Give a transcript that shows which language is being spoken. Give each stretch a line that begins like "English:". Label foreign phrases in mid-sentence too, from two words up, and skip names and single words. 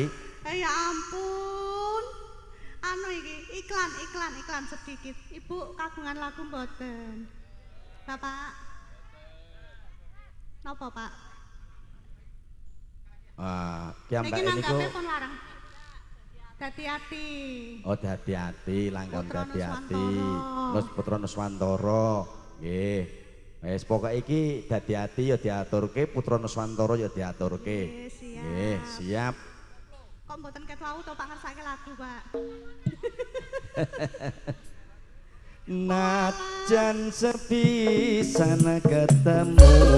Javanese: Ya ampun. Anu iki
Indonesian: iklan sedikit.
Javanese: Ibu kagungan lagu mboten? Bapak. Napa, Pak? Kiambake niku pun larang. Hati-hati. Oh, hati-hati, langkon hati-hati. Nus Putra Nuswantara. Nggih. Wis pokoke iki hati-hati ya diaturke, Putra Nuswantara ya diaturke. Nggih, siap. Kok mboten ket wau to Pak ngersake lagu, Pak? Najan sepisan ketemu